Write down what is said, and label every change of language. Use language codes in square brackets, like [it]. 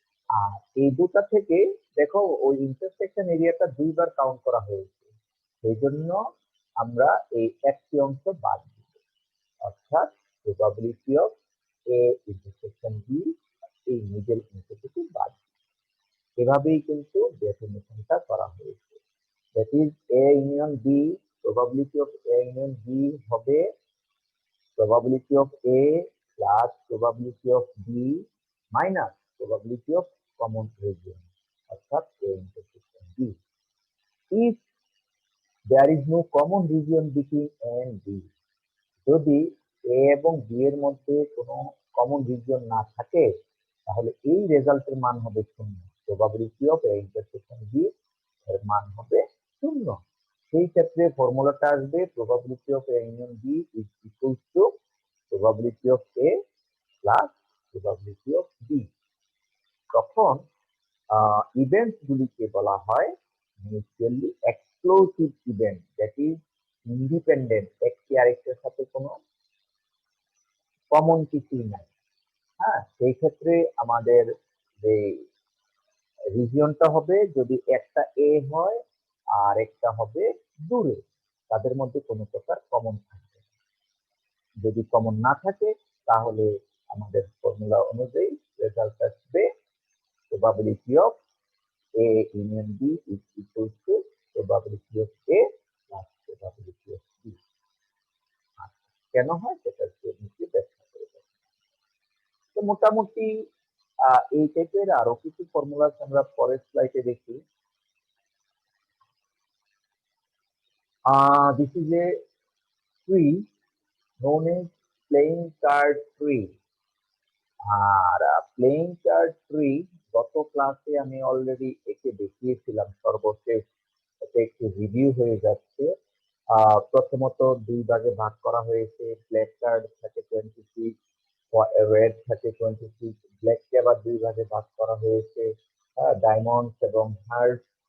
[bn] আর এই দুটা থেকে দেখো ওই ইন্টারসেকশন এরিয়াটা দুইবার কাউন্ট করা হয়েছে, সেই জন্য আমরা এই একটি অংশ বাদ দিব, অর্থাৎ probability of A intersection B, এই মিডল অংশটুকু বাদ দিব। এভাবেই কিন্তু ডেফিনেশনটা করা হয়েছে। [en] That is A union B, probability of A union B হবে probability of A plus probability of B minus probability of common region, অর্থাৎ A intersection B. If there is no common region between A and B, [bn] যদি A এবং B এর মধ্যে কোনো common region না থাকে, তাহলে এই রেজাল্টের মান হবে 0, probability of A intersection B এর মান হবে 0। সেই ক্ষেত্রে ফর্মুলাটা আসবে [en] probability of A union B is equal to probability of A plus probability of B। [bn] তখন ইভেন্টস গুলিকে বলা হয় mutually exclusive event, that is independent, একটি আরেকটার সাথে কোনো কমন কিছুই নাই। হ্যাঁ, সেই ক্ষেত্রে আমাদের যে রিজিয়নটা হবে, যদি একটা এ হয় আর একটা হবে দূরে, তাদের মধ্যে কোনো প্রকার কমন থাকবে না। যদি কমন না থাকে তাহলে আমাদের ফর্মুলা অনুযায়ী রেজাল্ট আসবে [en] probability of A union B is equal to probability of A plus probability of B। [bn] কেন হয় সেটা নিচে ব্যাখ্যা করে দেব। তো মোটামুটি এই টাইপের আরো কিছু ফর্মুলা আমরা পরের স্লাইডে দেখি। [en] This is a tree known as playing card tree। [bn] Are playing card tree গত ক্লাসে আমি অলরেডি একে দেখিয়েছিলাম সর্বশেষ, এটা একটু রিভিউ হয়ে যাচ্ছে। প্রথমত দুই ভাগে ভাগ করা হয়েছে, ব্ল্যাক কার্ড থাকে 26, রেড থাকে 26, ব্ল্যাক কে আবার দুই ভাগে ভাগ করা হয়েছে, ডায়মন্ড এবং হার্ট।